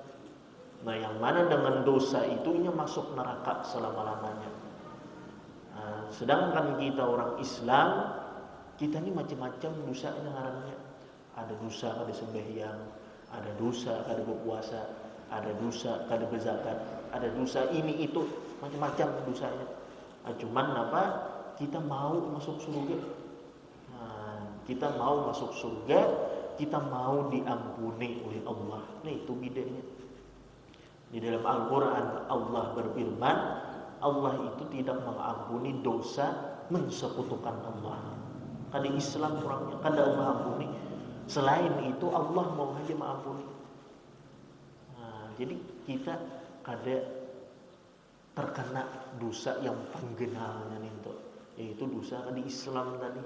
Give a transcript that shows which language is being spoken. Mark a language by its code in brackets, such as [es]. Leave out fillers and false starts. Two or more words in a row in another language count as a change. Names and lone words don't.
[id] Nah, yang mana dengan dosa itu masuk neraka selama-lamanya. [bjn] Nah, sedangkan kita orang Islam, kita ini macam-macam dosa ngarannya. Ada dosa kada sembahyang, ada dosa kada berpuasa, ada dosa kada berzakat, [id] ada dosa ini itu, macam-macam dosanya. Nah, cuman apa? Kita mau masuk surga. Nah, kita mau masuk surga, kita mau diampuni oleh Allah. Nah, itu bedanya. Di dalam Al-Quran Allah berfirman, Allah itu tidak mengampuni dosa mensekutukan Allah. [bjn] Kada Islam orangnya, kada Allah ampuni. Selain itu Allah mau aja mengampuni. Nah, jadi kita kada terkena dosa yang penggenalnya itu, yaitu dosa kada Islam tadi.